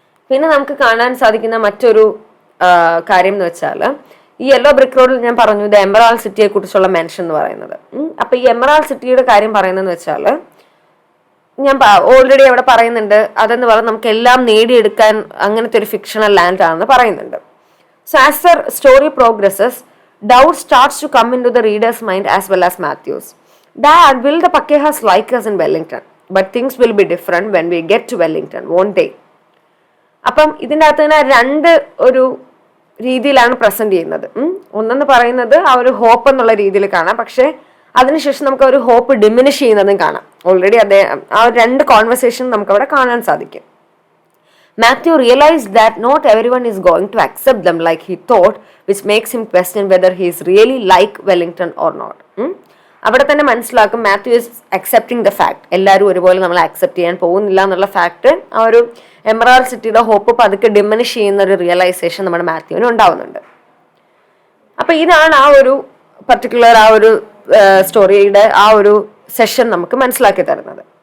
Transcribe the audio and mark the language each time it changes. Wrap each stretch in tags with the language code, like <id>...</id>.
<ml>പിന്നെ നമുക്ക് കാണാൻ സാധിക്കുന്ന മറ്റൊരു കാര്യം എന്ന് വെച്ചാൽ ഈ യെല്ലോ ബ്രിക്ക് റോഡിൽ ഞാൻ പറഞ്ഞു ഇത് എമറാൾഡ് സിറ്റിയെ കുറിച്ചുള്ള മെൻഷൻ എന്ന് പറയുന്നത്. അപ്പൊ ഈ എമറാൾഡ് സിറ്റിയുടെ കാര്യം പറയുന്നതെന്ന് വെച്ചാൽ ഞാൻ ഓൾറെഡി അവിടെ പറയുന്നുണ്ട്, അതെന്ന് പറഞ്ഞാൽ നമുക്ക് എല്ലാം നേടിയെടുക്കാൻ അങ്ങനത്തെ ഒരു ഫിക്ഷണൽ ലാൻഡ് ആണെന്ന് പറയുന്നുണ്ട്.</ml> <en>So as the story progresses doubt starts to come into the reader's mind as well as Matthew's. Dad, will the Pakehas like us in Wellington? But things will be different when we get to Wellington, won't they?</en> <ml>അപ്പം ഇതിൻ്റെ അകത്ത് തന്നെ രണ്ട് ഒരു രീതിയിലാണ് present ചെയ്യുന്നത്. ഒന്നെന്ന് പറയുന്നത് ആ ഒരു ഹോപ്പ് എന്നുള്ള രീതിയിൽ കാണാം, പക്ഷെ അതിനുശേഷം നമുക്ക് ഒരു ഹോപ്പ് ഡിമിനിഷ് ചെയ്യുന്നതും കാണാം. ഓൾറെഡി ആ രണ്ട് കോൺവെർസേഷൻ നമുക്ക് അവിടെ കാണാൻ സാധിക്കും.</ml> <en>Matthew realized that not everyone is going to accept them like he thought, which makes him question whether he is really like Wellington or not.</en> <ml>അവിടെ തന്നെ മനസ്സിലാക്കും Mathew</ml> <en>is accepting the fact,</en> <ml>എല്ലാവരും ഒരുപോലെ നമ്മൾ അക്സെപ്റ്റ് ചെയ്യാൻ പോകുന്നില്ല എന്നുള്ള ഫാക്ട്. ആ ഒരു എമറാൾഡ് സിറ്റിയുടെ ഹോപ്പ് പതുക്കെ ഡിമിനിഷ് ചെയ്യുന്ന ഒരു റിയലൈസേഷൻ നമ്മുടെ മാത്യുവിന് ഉണ്ടാവുന്നുണ്ട്. അപ്പൊ ഇതാണ് ആ ഒരു പർട്ടിക്കുലർ ആ ഒരു സ്റ്റോറിയുടെ ആ ഒരു സെഷൻ നമുക്ക് മനസ്സിലാക്കി തരുന്നത്.</ml>